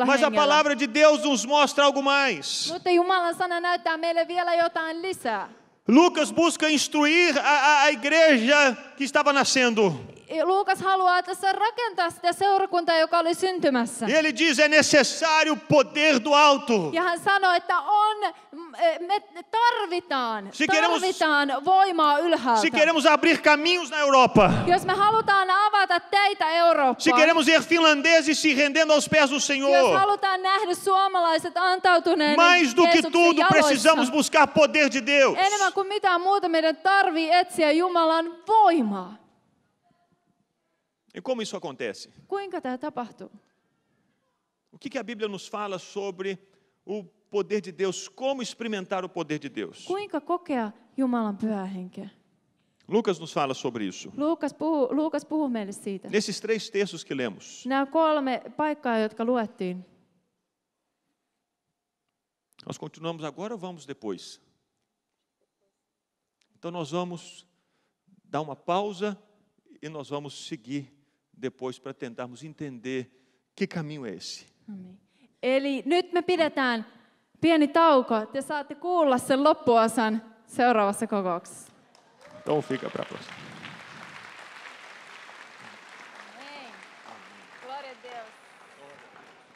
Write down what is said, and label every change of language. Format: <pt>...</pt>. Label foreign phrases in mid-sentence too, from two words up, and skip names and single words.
<pt>Mas a</pt> <fi>hengellä.</fi> <pt>palavra de Deus nos mostra algo mais.</pt> <fi>Mutta Jumalan sana näyttää meille vielä jotain lisää.</fi> <pt>Lucas busca instruir a igreja que estava nascendo.</pt> <fi>Luukas haluaa tässä rakentaa sitä seurakuntaa, joka oli syntymässä.</fi> <pt>E ele diz, é necessário o poder do alto.</pt> <fi>Ja hän sanoi, että me tarvitaan voimaa ylhäältä.</fi> <pt>Se queremos abrir caminhos na Europa.</pt> <fi>Jos me halutaan avata teitä</fi> <pt>Se</pt> <fi>Eurooppaan.</fi> <pt>queremos ver finlandeses se rendendo aos pés do</pt> <fi>Jos</fi> <pt>Senhor.</pt> <fi>halutaan nähdä suomalaiset antautuneena</fi> <pt>Mais do que</pt> <fi>Jeesuksen</fi> <pt>tudo, precisamos</pt> <fi>jaloissa.</fi> <pt>buscar poder de Deus.</pt> <fi>Enemmän kuin mitään muuta meidän tarvii etsiä Jumalan voimaa.</fi> <pt>E como isso acontece?</pt> <fi>Kuinka tämä tapahtuu?</fi> <pt>O que a Bíblia nos fala sobre o poder de Deus, como experimentar o poder de Deus.</pt> <fi>Kuinka kokea Jumalan pyhää henkeä?</fi> <pt>Lucas nos fala sobre isso.</pt> <fi>Luukas puhuu meille siitä.</fi> <pt>Nesses 3 textos que lemos.</pt> <fi>Nämä 3 paikkaa, jotka luettiin.</fi> <pt>Nós continuamos agora ou vamos depois? Então nós vamos dar uma pausa e nós vamos seguir depois para tentarmos entender que caminho é esse.</pt> <fi>Eli nyt me pidetään pieni tauko. Te saatte kuulla sen loppuosan seuraavassa kokouksessa.</fi> <pt>Então fica para a próxima. Amém. Glória a Deus.</pt>